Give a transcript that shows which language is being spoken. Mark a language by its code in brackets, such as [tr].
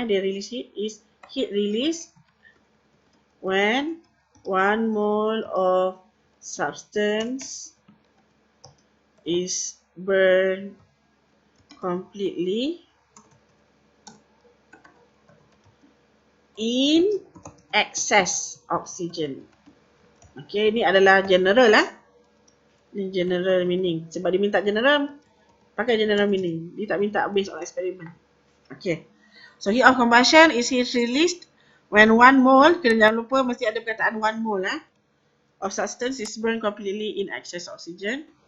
[en] Dia release heat is heat release when 1 mole of substance is burned completely in excess oxygen. [ms] Okay, ini adalah general Ini general meaning. Sebab dia minta general, pakai general meaning. Dia tak minta [en] based on experiment. Okay. So, heat of combustion is heat released when 1 mole, [ms] jangan lupa mesti ada perkataan [en] 1 mole of substance is burned completely in excess oxygen.